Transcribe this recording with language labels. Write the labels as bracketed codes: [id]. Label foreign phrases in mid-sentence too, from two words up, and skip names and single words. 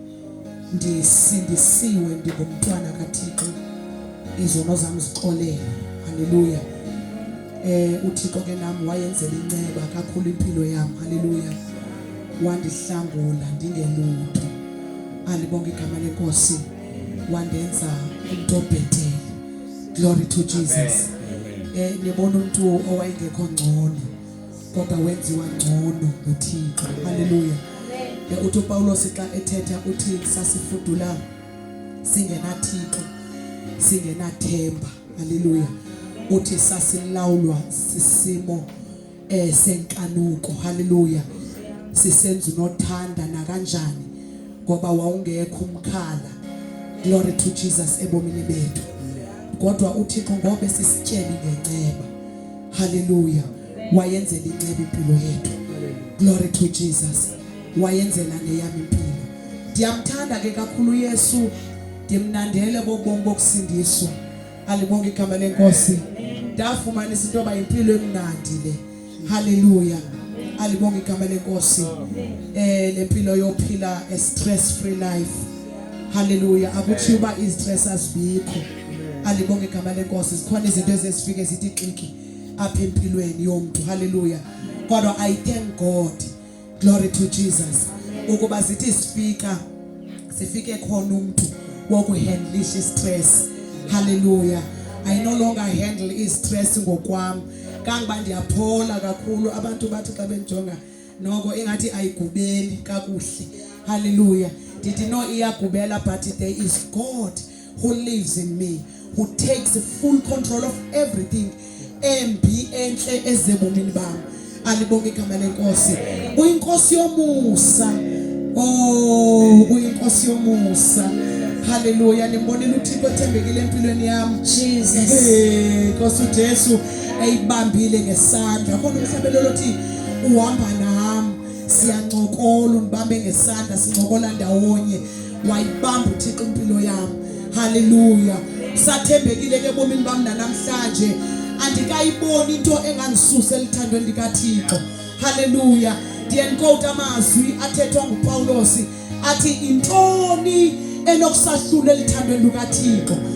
[xh] Ndisindisiwe, ndingumntwana kaThixo, izono zami zixolele. Haleluya. uThixo ke nami wayenzela inceba kakhulu impilo yami. Haleluya. Wandihlangula ndingelutho. Alibonke igama leNkosi. Wandenza umuntu obhetele. [en] Glory to Jesus. [xh] Nibona umuntu owayengekho ngcono kodwa wenziwa ngcono nguThixo. Haleluya. Uthi uPaulos xa ethetha uthi sasifudula singenaThixo, singenathemba. Haleluya. Uthi sasilawulwa sisimo senkanuko. Haleluya. Sisenza unothanda nakanjani ngoba wawungekho umkhala. [en] Glory to Jesus [xh] ebomini bethu. Kodwa uThixo ngobe sisityeli ngenceba. Haleluya. Wayenzela inceba impilo yethu. [en] Glory to Jesus. [xh] Wayenzela ngeyami impilo. Ndiyamthanda ke kakhulu Yesu. Ndimnandele bobomi bokusindiswa. Alibonke igama leNkosi. Ndafumanisa into yoba impilo emnandi le. Haleluya. Alibonke igama leNkosi. Lempilo yophila [en] a stress free life. [xh] Haleluya. Akuthi uba istress azibikho. Alibonke igama leNkosi. Zikhona izinto ezifike zithi xiki apha empilweni yomuntu. Haleluya. Kodwa [en] I thank God. Glory to Jesus. [xh] Ukuba zithi sifike khona umuntu wokuhandlisha istress. Hallelujah. [en] I no longer handle stress ngokwami. [xh] Kangiba ndiyaphola kakhulu. Abantu bathi xa benjonga noko engathi ayigubeli kakuhle. Hallelujah. [en] Did you know iyagubela, but there is God who lives in me, who takes full control of everything. [xh] Embi enhle ezebomini bami. Alibonke igama leNkosi. Uyinkosi yomusa. Oh, uyinkosi yomusa. Hallelujah. Nimbonile uThixo ethembekile empilweni yami. Jesus. Nkosi uJesu eyibambile ngesandla. Khona umhlabelelo othi uhamba nami. Siyancokola unibambe ngesandla, sincokola ndawonye. Wayibamba uThixo impilo yami. Hallelujah. Sathembekile ke bomini bami namhlanje. Andikayiboni into enganisusa elithandweni likaThixo. Hallelujah. Ndiyenquote amazwi athethwa nguPaulos athi intoni enokusahlula elithandweni likaThixo.